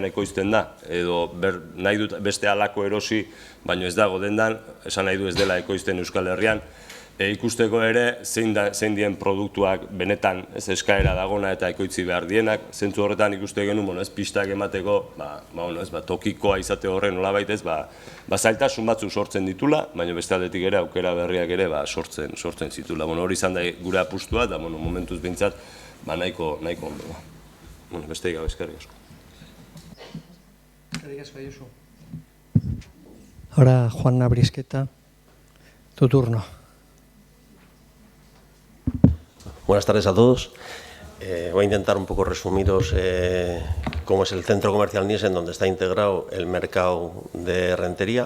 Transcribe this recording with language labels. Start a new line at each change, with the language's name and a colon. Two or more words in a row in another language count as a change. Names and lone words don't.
Basque: ekoizten da, edo nahi dut beste halako erosi, baino ez dago dendan, esan nahi du ez dela ekoizten Euskal Herrian, ikusteko ere zein dien produktuak benetan eskaera dagona eta ekoitzi behar dienak, zentzu horretan ikuste genuen, pistak emateko, tokikoa izate horren nolabait ez, zailtasun batzuk sortzen ditula, baina beste aldetik ere aukera berriak ere sortzen zitula. Hori izan da gure apustua, eta momentuz behintzat nahiko ondo. Beste gabe, eskerrik asko. Eskerrik asko, Josu.
Spanish: Ahora, Juan Brisqueta, tu turno. Buenas tardes a todos. Voy a intentar un poco resumiros cómo es el centro comercial Nielsen, donde está integrado el mercado de Rentería.